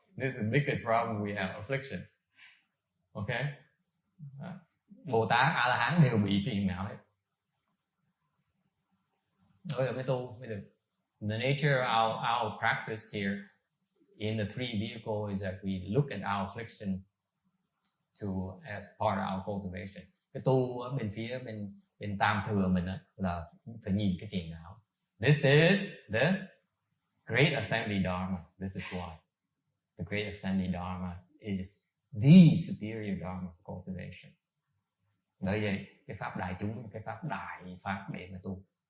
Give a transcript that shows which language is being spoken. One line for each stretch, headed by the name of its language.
English: This is the biggest problem we have, afflictions. Okay,
Vietnamese: Bồ Tát, A La Hán đều bị phiền não hết. Bây giờ mới tu mới được.
English: The nature of our practice here in the three vehicles is that we look at our affliction as part of our cultivation.
Vietnamese: Cái tu ở bên phía bên tam thừa mình là phải nhìn cái phiền não.
English: This is the Great Assembly Dharma. This is why the Great Assembly Dharma is the superior Dharma of cultivation.
Vietnamese: Bởi vậy cái pháp đại chúng, cái pháp đại pháp để mà tu.